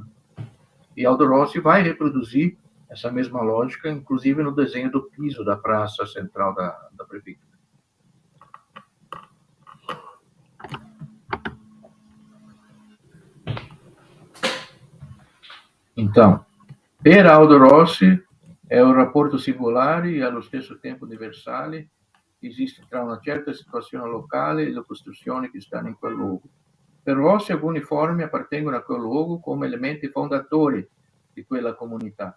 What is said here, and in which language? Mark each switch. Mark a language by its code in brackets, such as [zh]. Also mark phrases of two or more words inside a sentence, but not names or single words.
[pt] E Aldo Rossi vai reproduzir essa mesma lógica, inclusive no desenho do piso da praça central da prefeitura. Então, [it] per Aldo Rossi è un rapporto singolare e allo stesso tempo universale esiste tra una certa situazione locale e le costruzioni che stanno in quel luogo. Per Rossi alcuni forme appartengono a quel luogo come elementi fondatori di quella comunità.